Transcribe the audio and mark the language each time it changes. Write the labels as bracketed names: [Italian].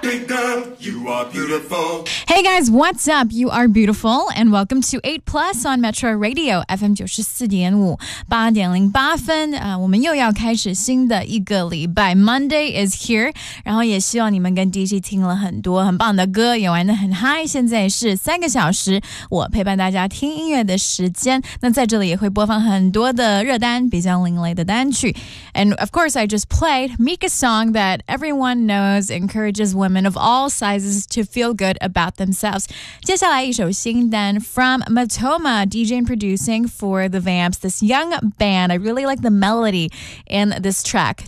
[English] Hey guys, what's up? You are beautiful and welcome to 8 Plus on Metro Radio FM 94.5 8:08. [Chinese] 我们又要开始新的一个礼拜。 [English] Monday is here. [Chinese] 然后也希望你们跟 DJ 听了很多很棒的歌，也玩得很嗨。现在是三个小时我陪伴大家听音乐的时间。那在这里也会播放很多的热单，比较另类的单曲。 [English] And of course, I just played Mika's song that everyone knows encourages women of all sizes to feel good about themselves. [Chinese] 接下来一首新单 [English] from Matoma, DJ and producing for the Vamps, this young band. I really like the melody in this track.